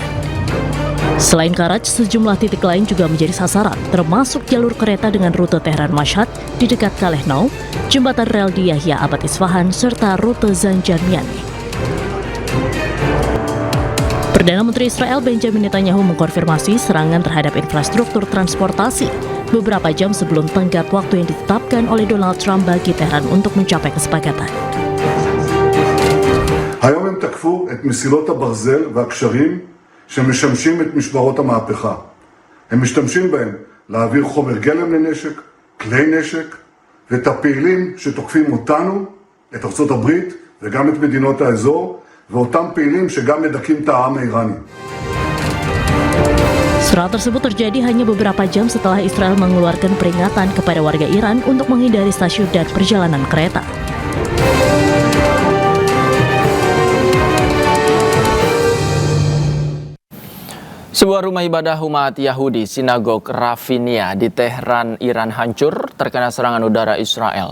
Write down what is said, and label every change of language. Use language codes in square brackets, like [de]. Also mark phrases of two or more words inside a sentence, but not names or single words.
[id] Selain Karaj, sejumlah titik lain juga menjadi sasaran, termasuk jalur kereta dengan rute Tehran Mashhad di dekat Kalehnau, jembatan rel di Yahya Abad Isfahan, serta rute Zanjan Miami. Perdana Menteri Israel Benjamin Netanyahu mengkonfirmasi serangan terhadap infrastruktur transportasi beberapa jam sebelum tenggat waktu yang ditetapkan oleh Donald Trump bagi Tehran untuk mencapai kesepakatan. [he] היום הם תקפו את מסילות הברזל והקשרים שמשמשים את משמרות המהפכה. הם משתמשים בהם להעביר חומר גלם לנשק, כלי נשק, ואת הפעילים שתוקפים אותנו, את ארצות הברית וגם את מדינות האזור, ואותם פעילים שגם מדכאים את העם האיראני. [id] Serangan tersebut terjadi hanya beberapa jam setelah Israel mengeluarkan peringatan kepada warga Iran untuk menghindari stasiun dan perjalanan kereta. Sebuah rumah ibadah umat Yahudi, sinagog Rafinia di Tehran, Iran hancur terkena serangan udara Israel.